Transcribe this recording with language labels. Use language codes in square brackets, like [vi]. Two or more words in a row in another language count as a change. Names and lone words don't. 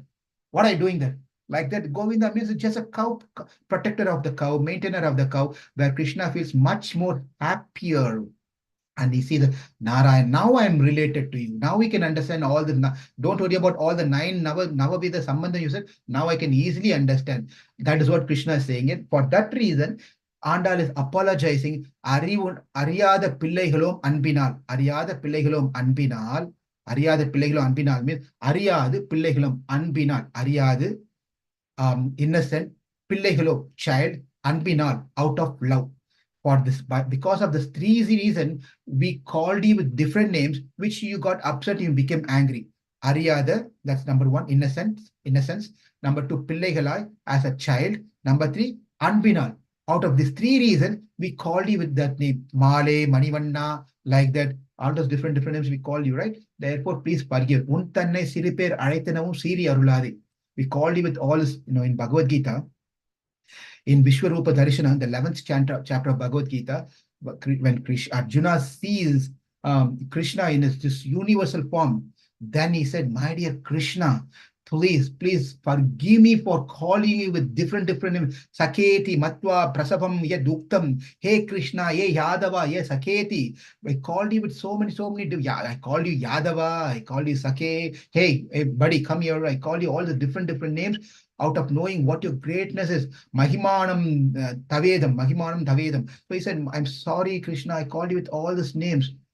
[en] What are you doing there? Like that, Govinda means it's just a cow, protector of the cow, maintainer of the cow, where Krishna feels much more happier. And he sees Narayan. Now I am related to you. Now we can understand all the. Don't worry about all the 9 [sa] Navavida Sambandha [en] you said. Now I can easily understand. That is what Krishna is saying. And for that reason, Andal is apologizing. [ta] அறியாத பிள்ளைகளும் அன்பினால். அறியாத பிள்ளைகளும் அன்பினால். அறியாத பிள்ளைகளும் அன்பினால் means அறியாது பிள்ளைகளும் அன்பினால். [en] Ariyadu innocent, Pillaigalum child, Anbinal out of love. For this, because of this 3 reason, we called you with different names, which you got upset, you became angry. Ariyada, that's number 1, innocence. Number 2, Pillaigalai, as a child. Number 3, Anbinal. Out of these 3 reasons, we called you with that name. Male, Manivanna, like that. All those different names we call you, right? Therefore, please forgive. [ta] உன்தன்னை சிறுபேர் அழைத்தனவும் சீறி அருளாதே. [en] We called you with all this, in Bhagavad Gita. In Vishwarupa Darshana, the 11th chapter of Bhagavad Gita, when Arjuna sees Krishna in this universal form, then he said, my dear Krishna, please forgive me for calling you with different names. [sa] सखेति मत्वा प्रसभं यदुक्तं. [en] Hey Krishna, hey Yadava, hey Saketi. I called you with so many. I called you Yadava, I called you Sake. Hey, buddy, come here. I called you all the different names out of knowing what your greatness is. [sa] महिमानं तवेदम्. [en] So he said, I'm sorry, Krishna, I called you with all these names.